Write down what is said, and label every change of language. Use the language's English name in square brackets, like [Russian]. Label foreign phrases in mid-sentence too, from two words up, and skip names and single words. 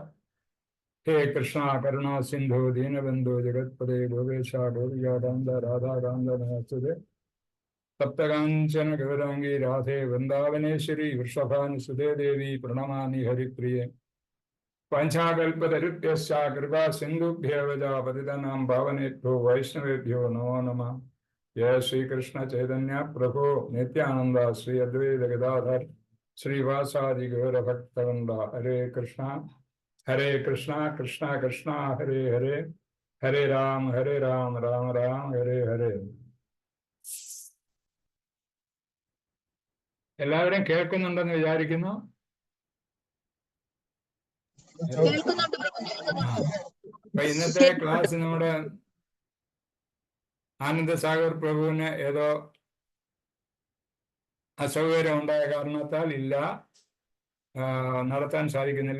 [Sanskrit] ഹേ കൃഷ്ണ കരുണാ സിന്ധു ദീനബന്ധു ജഗത്പദേ ഗോപേശ ഗോപികാന്ത രാധാകാന്ത നമസ്തുതേ. സപ്തകാഞ്ചന ഗൗരാംഗി രാധേ വൃന്ദാവനേശ്വരി വൃഷഭാനുസുതേ ദേവി പ്രണമാമി ഹരിപ്രിയേ. പഞ്ചാകൽപതരുഭ്യശ്ച കൃപാ സിന്ധുഭ്യോ പതിതനാം പാവനേഭ്യോ വൈഷ്ണവേഭ്യോ നമോ നമഃ. जय श्री कृष्ण चैतन्य प्रभु नित्यानंद श्री अद्वैत गदाधर श्रीवासादि गौर भक्तवृंद हरे कृष्णा कृष्णा कृष्णा हरे हरे हरे राम राम राम हरे हरे. [Malayalam] എല്ലാവരും കേൾക്കുന്നുണ്ടെന്ന് വിചാരിക്കുന്നു. അപ്പൊ ഇന്നത്തെ ക്ലാസ് നമ്മുടെ ആനന്ദസാഗർ പ്രഭുവിന് ഏതോ അസൗകര്യം ഉണ്ടായ കാരണത്താൽ ഇല്ല, നടത്താൻ സാധിക്കുന്നില്ല.